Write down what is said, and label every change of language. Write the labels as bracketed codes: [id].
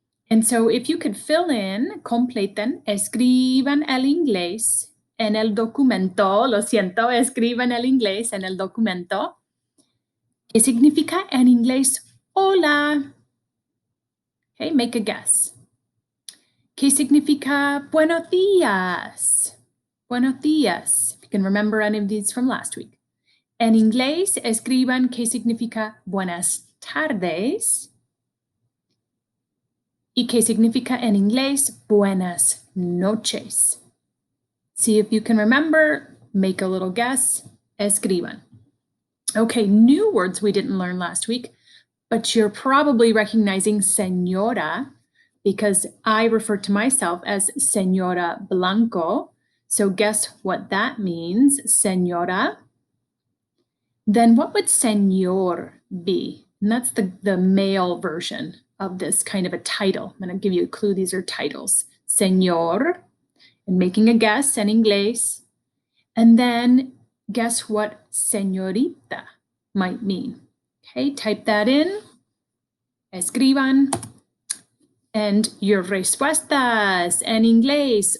[en] And so if you could fill in, [es] completen, escriban el inglés en el documento, lo siento, escriban el inglés en el documento. ¿Qué significa en inglés hola? [en] Okay, make a guess. [es] ¿Qué significa buenos días? Buenos días. [en] If you can remember any of these from last week. [es] En inglés, escriban qué significa buenas tardes. ¿Y qué significa en inglés buenas noches? [en] See if you can remember, make a little guess, [es] escriban. [en] Okay, new words we didn't learn last week, but you're probably recognizing señora, because I refer to myself as Señora Blanco. So guess what that means, Señora? Then what would Señor be? And that's the male version of this kind of a title. I'm going to give you a clue. These are titles. Señor, and making a guess in English. And then guess what señorita might mean. Okay, type that in. [es] Escriban. [en] And your [es] respuestas en inglés.